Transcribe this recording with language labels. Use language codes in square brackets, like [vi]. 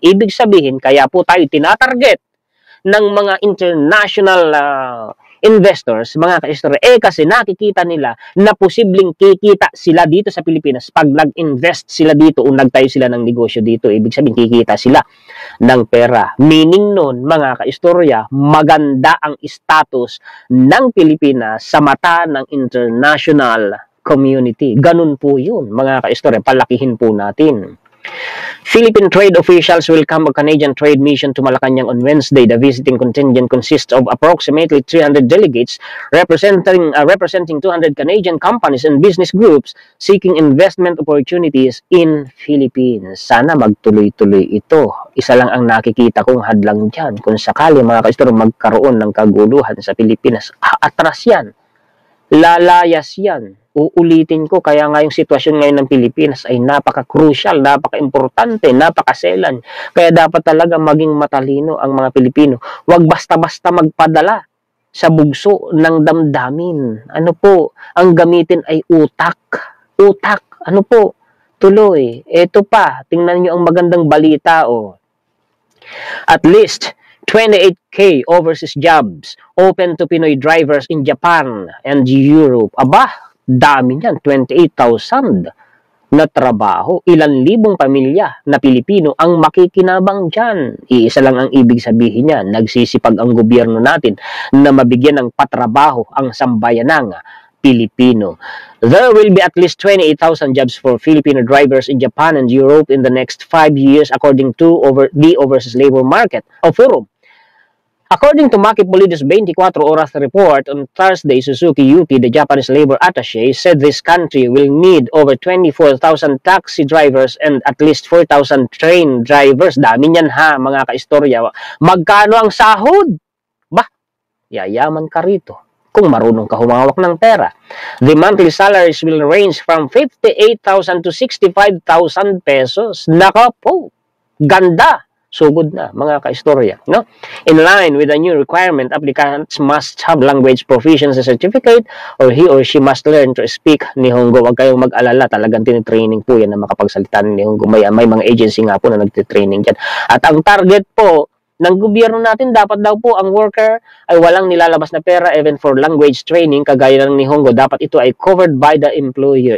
[tl] Ibig sabihin, kaya po tayo tinatarget ng mga international investors, mga kaistorya, kasi nakikita nila na posibleng kikita sila dito sa Pilipinas pag nag-invest sila dito o nagtayo sila ng negosyo dito. Ibig sabihin, kikita sila ng pera. Meaning nun, mga kaistorya, maganda ang status ng Pilipinas sa mata ng international community. Ganun po yun, mga kaistorya, palakihin po natin. [en] Philippine trade officials welcome a Canadian trade mission to Malacanang on Wednesday. The visiting contingent consists of approximately 300 delegates representing 200 Canadian companies and business groups seeking investment opportunities in Philippines. [tl] Sana magtuloy-tuloy ito. Isa lang ang nakikita kong hadlang dyan. Kung sakali, mga kaistorya, magkaroon ng kaguluhan sa Pilipinas, atras yan. Lalayas yan. Uulitin ko, kaya nga yung sitwasyon ngayon ng Pilipinas ay napaka-crucial, napaka-importante, napakaselan. Kaya dapat talaga maging matalino ang mga Pilipino. Huwag basta-basta magpadala sa bugso ng damdamin. Ano po, ang gamitin ay utak. Utak, ano po, tuloy. Ito pa, tingnan nyo ang magandang balita, oh. [en] At least 28K overseas jobs open to Pinoy drivers in Japan and Europe. [tl] Aba, dami niyan, 28,000 na trabaho. Ilan libong pamilya na Pilipino ang makikinabang dyan. Iisa lang ang ibig sabihin niya, nagsisipag ang gobyerno natin na mabigyan ng patrabaho ang sambayanang Pilipino. [en] There will be at least 28,000 jobs for Filipino drivers in Japan and Europe in the next 5 years according to the Overseas Labor Market o Forum. According to Maki Pulido's 24 Oras report on Thursday, Suzuki Yuki, the Japanese labor attaché, said this country will need over 24,000 taxi drivers and at least 4,000 train drivers. [tl] Dami niyan ha, mga kaistorya. Magkano ang sahod? Bah, yayaman ka rito kung marunong ka humawak ng pera. [en] The monthly salaries will range from 58,000 to 65,000 pesos. [tl] Naka po, ganda. Sugod na, mga kaistorya. No? [en] In line with the new requirement, applicants must have language proficiency certificate or he or she must learn to speak Nihongo. [tl] Huwag kayong mag-alala, talagang tinitraining po yan na makapagsalita ng Nihongo. May mga agency nga po na nagtitraining dyan. At ang target po ng gobyerno natin, dapat daw po ang worker ay walang nilalabas na pera [en] even for language training, [tl] kagaya ng Nihongo. Dapat ito ay [en] covered by the employer.